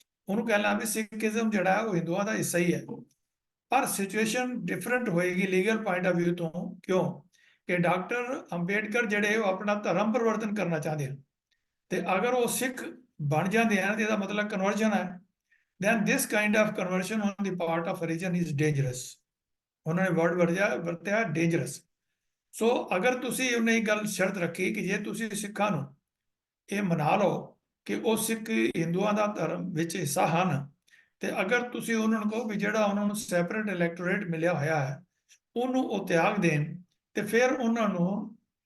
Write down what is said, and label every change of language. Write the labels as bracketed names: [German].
[Punjabi] ਉਹਨੂੰ ਕਹਿਣਾ ਵੀ ਸਿੱਖੀਜ਼ਮ ਜਿਹੜਾ ਉਹ ਹਿੰਦੂਆਂ ਦਾ ਹਿੱਸਾ ਹੀ ਹੈ, ਪਰ ਸਿਚੁਏਸ਼ਨ ਡਿਫਰੈਂਟ ਹੋਏਗੀ [English] legal point of view [Punjabi] ਤੋਂ। ਕਿਉਂ ਕਿ ਡਾਕਟਰ ਅੰਬੇਡਕਰ ਜਿਹੜੇ ਉਹ ਆਪਣਾ ਧਰਮ ਪਰਿਵਰਤਨ ਕਰਨਾ ਚਾਹੁੰਦੇ ਹਨ ਤੇ ਅਗਰ ਉਹ ਸਿੱਖ ਬਣ ਜਾਂਦੇ ਹਨ ਤੇ ਇਹਦਾ ਮਤਲਬ ਕਨਵਰਜਨ ਹੈ। [English] then this kind of conversion on the part of religion is dangerous। [Punjabi] ਉਹਨਾਂ ਨੇ ਵਰਡ ਵਰਤਿਆ dangerous। ਸੋ ਅਗਰ ਤੁਸੀਂ ਉਹਨੇ ਇਹ ਗੱਲ ਸ਼ਰਤ ਰੱਖੀ ਕਿ ਜੇ ਤੁਸੀਂ ਸਿੱਖਾਂ ਨੂੰ ਇਹ ਮਨਾ ਲਓ ਕਿ ਉਹ ਸਿੱਖ ਹਿੰਦੂਆਂ ਦਾ ਧਰਮ ਵਿੱਚ ਹਿੱਸਾ ਹਨ ਤੇ ਅਗਰ ਤੁਸੀਂ ਉਹਨਾਂ ਨੂੰ ਕਹੋ ਵੀ ਜਿਹੜਾ ਉਹਨਾਂ ਨੂੰ ਸੈਪਰੇਟ ਇਲੈਕਟੋਰੇਟ ਮਿਲਿਆ ਹੋਇਆ ਹੈ ਉਹਨੂੰ ਉਹ ਤਿਆਗ ਦੇਣ ਤੇ ਫਿਰ ਉਹਨਾਂ ਨੂੰ